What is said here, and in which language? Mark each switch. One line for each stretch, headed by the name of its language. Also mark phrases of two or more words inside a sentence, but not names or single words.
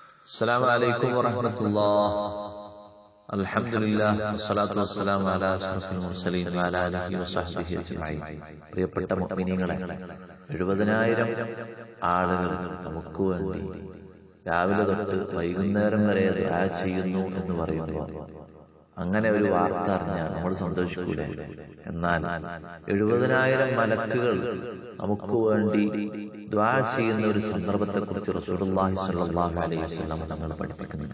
Arabic: السلام عليكم ورحمة الله. الحمد لله والصلاة والسلام على أشرف المرسلين وعلى آله وصحبه أجمعين.
Malayalam: പ്രിയപ്പെട്ട മുഅ്മിനീങ്ങളെ, 70,000 ആളുകൾ നമുക്ക് വേണ്ടി രാവിലെ തൊട്ട് വൈകുന്നേരം വരെ ദുആ ചെയ്യുന്നു എന്ന് പറയുമ്പോൾ അങ്ങനെ ഒരു വാർത്ത അറിഞ്ഞാൽ നമ്മൾ സന്തോഷിക്കൂലേ? എന്നാൽ 70,000 മലക്കുകൾ നമുക്ക് വേണ്ടി ദുആ ചെയ്യുന്ന ഒരു സന്ദർഭത്തെ കുറിച്ച് റസൂലുള്ളാഹി
Arabic: صلى الله عليه وسلم
Malayalam: തങ്ങൾ പഠിപ്പിക്കുന്നുണ്ട്.